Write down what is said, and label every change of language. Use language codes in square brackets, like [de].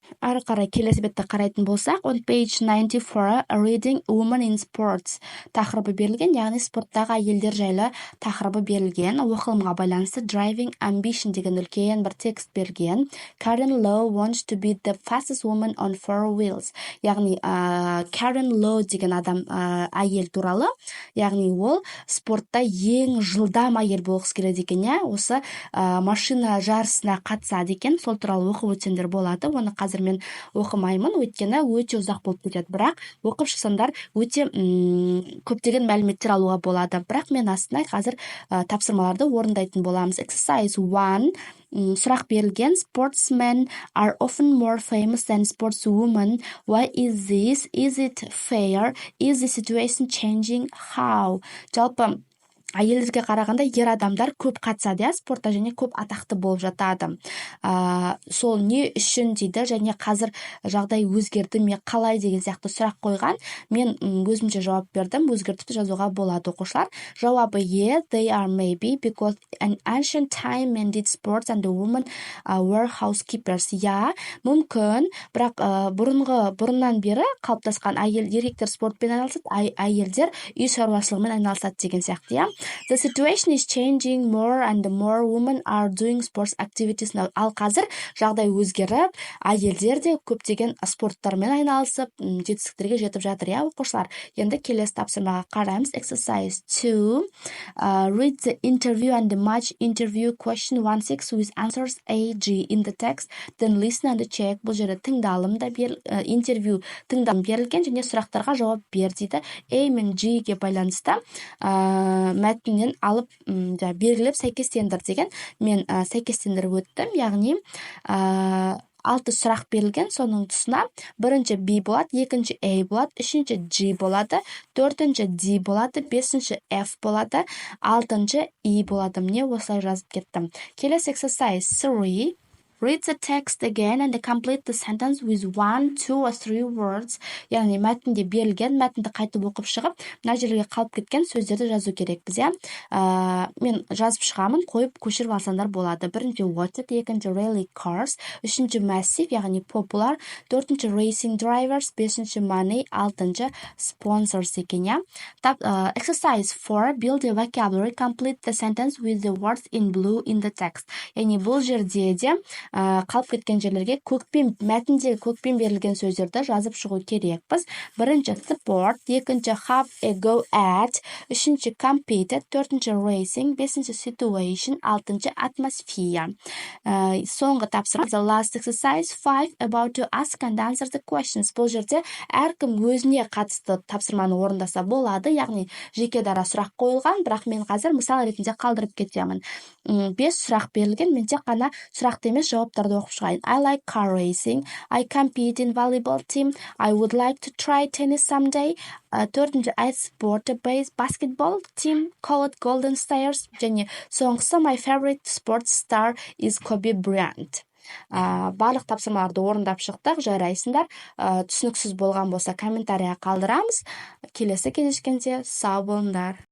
[kk] Ары қарай келесі бетті қарайтын болсақ, [en] on page 94, reading women in sports [kk] тақырыбы берілген, яғни спорттағы әйелдер жайлы тақырыбы берілген. Оқылымға байланысты driving ambition деген үлкен бір текст берген. [en] Karen Lowe wants to be the fastest woman on 4 wheels. [kk] Яғни Karen Lowe деген адам әйел туралы, яғни ол спортта ең жылдам әйел болғысы келеді екен, осы машина жарысына қатысады екен. Сол туралы оқып өтсеңдер болады. Оны қазір мен оқымаймын, өйткені өте ұзақ болып кетеді, бірақ оқып шықсаңдар өте көптеген мәліметтер алуға болады. Бірақ мен астына қазір тапсырмаларды орындайтын боламыз. Exercise 1, сұрақ берілген. [en] Sportsmen are often more famous than sportswomen. Why is this? Is it fair? Is the situation changing? How? [kk] Жалпы әйелдерге қарағанда ер адамдар көп қатысады, спортта, және көп атақты болып жатады. Сол не үшін дейді, және қазір жағдай өзгерді ме, қалай деген сияқты сұрақ қойған. Мен өзімше жауап бердім, өзгертіп жазуға болады, оқушылар. Жауабы [en] yeah, they are maybe, because in ancient time men did sports and the women were housekeepers. [kk] Я, мүмкін, бірақ бұрыннан бері қалыптасқан еркектер спортпен айналысады, әйелдер үй шаруашылығымен айналысады деген сияқты. [en] The situation is changing, more and more women are doing sports activities now. [kk] Ал қазір жағдай өзгеріп, әйелдер де көптеген спорттармен айналысып, жетістіктерге жетіп жатыр, оқушылар. Енді келесі тапсырмаға қараймыз. [en] Exercise 2. Read the interview and the match interview question 1-6 with answers A, G in the text. Then listen and check. [kk] Бұл жерде тыңдалымда интервью тыңдалым берілген, және сұрақтарға жауап бер дейді. A мен G-ге байланысты мәтіннен алып белгілеп сәйкестендір деген. Мен сәйкестендіріп өттім, яғни 6 сұрақ берілген, соның тұсына бірінші B болады, екінші A болады, үшінші G болады, төртінші D болады, бесінші F болады, алтыншы E болады. Міне осылай жазып кеттім. Келесі exercise 3. [en] Read the text again and complete the sentence with 1, 2 or 3 words. [kk] Яғни мәтінде берілген, мәтінді қайтып оқып шығып, мына жерге қалып кеткен сөздерді жазу керекпіз. Мен жазып шығамын, қойып көшіріп алсаңдар болады. Бірінші wanted, екінші rally cars, үшінші massive, яғни popular, төртінші racing drivers, бесінші money, алтыншы sponsors екен. [en] Exercise 4, build a vocabulary, complete the sentence with the words in blue in the text. [kk] Яғни бұл жерде де қалып кеткен жерлерге мәтіндегі көкпен берілген сөздерді жазып шығу керекпіз. Бірінші support, екінші have a go at, үшінші competed, төртінші racing, бесінші situation, алтыншы atmosphere. Соңғы тапсырма [en] the last exercise 5 about to ask and answer the questions. [kk] Бұл жерде әркім өзіне қатысты тапсырманы орындаса болады, яғни жеке дара сұрақ қойылған, бірақ мен қазір мысал ретінде қалдырып кетемін. 5 сұрақ берілген, мен тек қана сұрақты емес жауаптарды оқып шығайын. [en] I like car racing, I compete in volleyball team, I would like to try tennis someday. [kk] Төртінші [en] I support a basketball team called Golden Stars. [kk] Және соңғысы [en] my favorite sports star is Kobe Bryant. [kk] Барлық тапсырмаларды орындап шықтық, жарайсыңдар. Түсініксіз болған болса комментария қалдырамыз. Келесі кездескенде сау болыңдар.